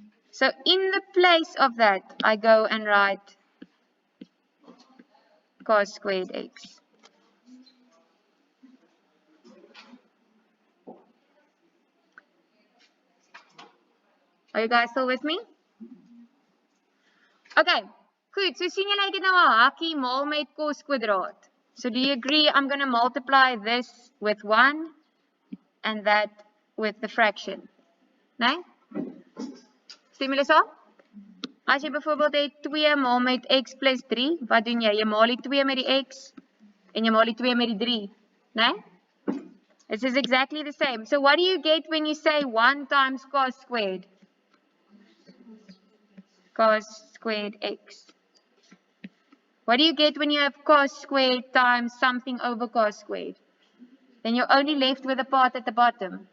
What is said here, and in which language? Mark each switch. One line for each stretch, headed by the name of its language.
English: So in the place of that, I go and write cos squared x. Are you guys still with me?
Afrikaans: Okay, goed. So sien julle ek het nou 'n hakkie maal met cos kwadraat.
English: So do you agree I'm going to multiply this with 1 and that with the fraction?
Afrikaans: Nee? Stem julle saam? As jy byvoorbeeld het 2 maal met x plus 3, wat doen jy? Jy maal die 2 met die x en jy maal die 2 met die 3. Nee?
English: This is exactly the same. So what do you get when you say 1 times cos squared? Cos squared x. What do you get when you have cos squared times something over cos squared? Then you're only left with the part at the bottom.